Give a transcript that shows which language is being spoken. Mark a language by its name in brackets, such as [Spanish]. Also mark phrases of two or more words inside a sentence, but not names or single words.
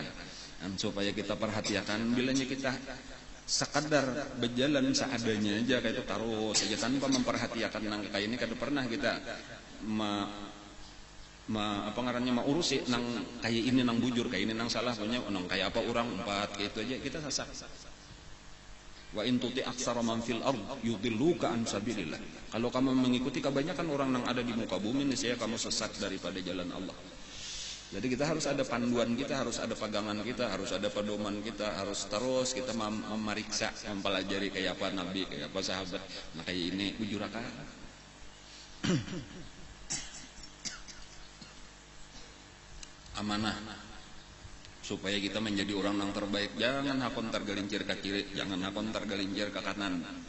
[Banjar] Supaya kita perhatikan, bilanya kita sekadar berjalan seadanya aja kayak itu taruh saja tanpa memperhatikan nang kayak ini, kada pernah kita apa ngarannya urusi nang kayak ini nang bujur, kayak ini nang salah punya nang kayak apa orang umpat kayak itu aja kita sasak. [Arabic] وإن تطع أكثر من في الأرض يضلوك عن سبيل الله. [Indonesian] Kalau kamu mengikuti kebanyakan orang yang ada di muka bumi, niscaya kamu sesat daripada jalan Allah. Jadi kita harus ada panduan kita, harus ada pegangan kita, harus ada pedoman kita, harus terus kita memeriksa, mempelajari kayak apa Nabi, kayak apa sahabat. Nah kayak ini bujur akal. Amanah supaya kita menjadi orang yang terbaik. Jangan hakon tergelincir ke kiri, jangan hakon tergelincir ke kanan.